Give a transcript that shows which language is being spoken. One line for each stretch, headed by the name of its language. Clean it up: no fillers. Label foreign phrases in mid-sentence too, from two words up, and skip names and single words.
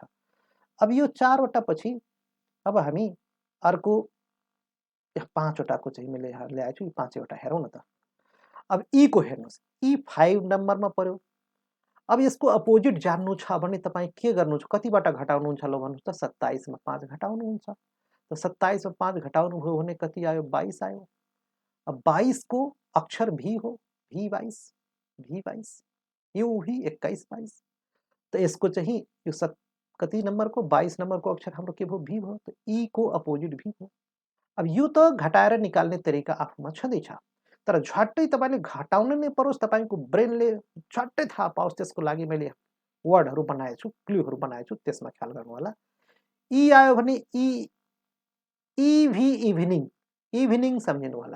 Nepali: अब यो 4 वटा पछि अब हामी अर्को 5 वटाको चाहिँ मैले यहाँ ल्याएछु, यी 5 वटा हेरौँ न त। अब ई को हेर्नुस्, ई 5 नम्बरमा पर्यो। अब यसको अपोजिट जान्नु छ भने तपाई के गर्नुहुन्छ? कतिबाट घटाउनुहुन्छ ल भन्नुस् त? 27 मा 5 घटाउनुहुन्छ। तो 27 में 5 घटाउनु भयो भने कति आयो 22 आयो। अब 22 को अक्षर भी हो V22 यो भी 21-22 तो यसको चाहिँ यो कति नम्बरको 22 नम्बरको अक्षर हाम्रो के भयो भी भयो। तो ई को अपोजिट भी भयो। अब यो त घटाएर निकाल्ने तरिका आफूमा छँदैछ, तर झट्टै तपाईले घटाउन नै परोस्, तपाईको ब्रेनले झट्टै थाहा पाओस् त्यसको लागि मैले वर्डहरु बनाएको छु, क्लुहरु बनाएको छु, त्यसमा ख्याल गर्नु होला। ई आयो भने इभी इभिनिङ सम्झिनु होला।